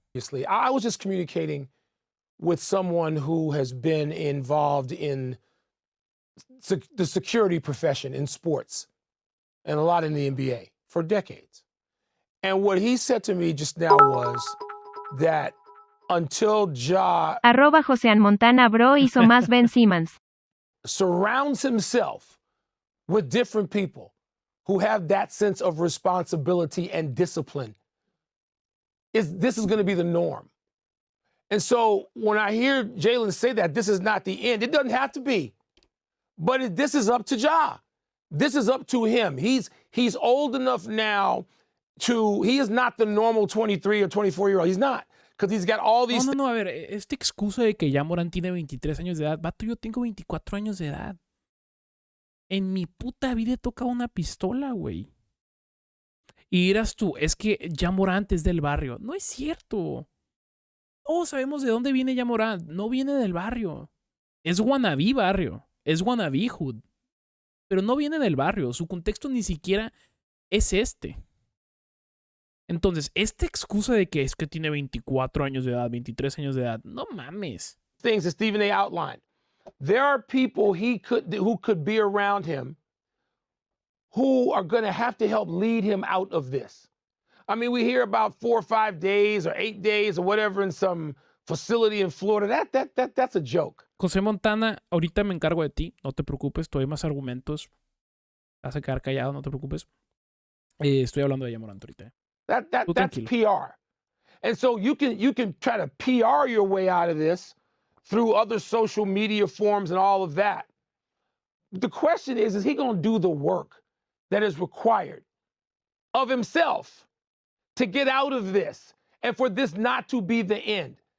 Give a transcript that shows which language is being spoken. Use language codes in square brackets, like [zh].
[en] I was just communicating with someone who has been involved in the security profession in sports and a lot in the NBA for decades. And what he said to me just now was that until Ja [es] @Josean Montana Bro hizo más Ben Simmons. [en] surrounds himself with different people who have that sense of responsibility and discipline, this is going to be the norm. And so when I hear Jalen say that this is not the end, it doesn't have to be. But this is up to Ja. This is up to him. He's old enough now he is not the normal 23 or 24-year-old. He's not. Because he's got all these... [es] No, a ver, esta excusa de que ya Morant tiene 23 años de edad. Vato, yo tengo 24 años de edad. En mi puta vida he tocado una pistola, güey. Y dirás tú, es que ya Morant es del barrio. No es cierto. Todos sabemos de dónde viene ya Morant. No viene del barrio. Es wannabe barrio. Es [en] wannabe hood. [es] Pero no viene del barrio. Su contexto ni siquiera es este. Entonces, esta excusa de que es que tiene 24 años de edad, 23 años de edad, no mames. [en] Things that Stephen A. outlined. There are people who could be around him who are going to have to help lead him out of this. I mean, we hear about 4 or 5 days or 8 days or whatever in some facility in Florida. That's a joke. [es] José Montana, ahorita me encargo de ti, no te preocupes, todavía hay más argumentos. Vas a quedar callado, no te preocupes. Estoy hablando de ya Morant ahorita. [en] That's PR. And so you can try to PR your way out of this through other social media forums and all of that. The question is he going to do the work that is required of himself to get out of this and for this not to be the end?